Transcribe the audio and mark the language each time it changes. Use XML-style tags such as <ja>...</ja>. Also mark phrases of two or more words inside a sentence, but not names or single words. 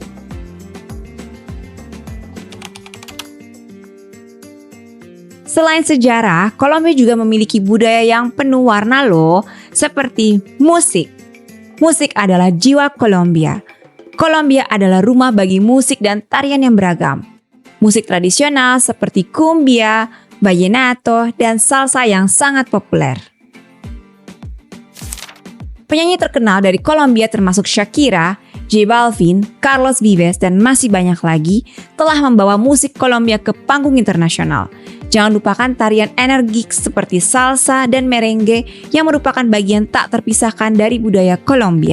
<id>Selain sejarah, Kolombia juga memiliki budaya yang penuh warna loh, seperti musik. Musik adalah jiwa Kolombia. Kolombia adalah rumah bagi musik dan tarian yang beragam. Musik tradisional seperti cumbia, vallenato, dan salsa yang sangat populer. Penyanyi terkenal dari Kolombia termasuk Shakira, J Balvin, Carlos Vives, dan masih banyak lagi telah membawa musik Kolombia ke panggung internasional. Jangan lupakan tarian energik seperti salsa dan merengue yang merupakan bagian tak terpisahkan dari budaya Kolombia.</id>